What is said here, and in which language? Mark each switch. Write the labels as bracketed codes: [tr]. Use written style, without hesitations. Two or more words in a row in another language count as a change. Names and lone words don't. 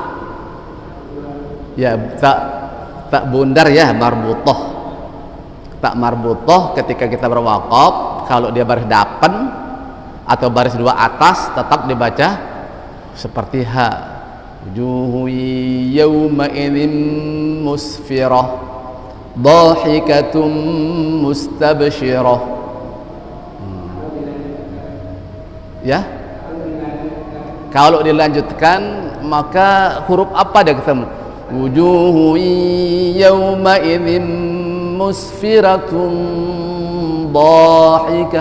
[id] Ya tak bundar ya marbutoh. Tak marbutoh ketika kita berwaqaf kalau dia baris depan atau baris dua atas tetap dibaca seperti ha. [ar] وجوه يومئذ مسفرة ضاحكة مستبشرة. [id] Ya, kalau dilanjutkan maka huruf apa dia ketemu? [ar] وجوه يومئذ مسفرة ضاحكة.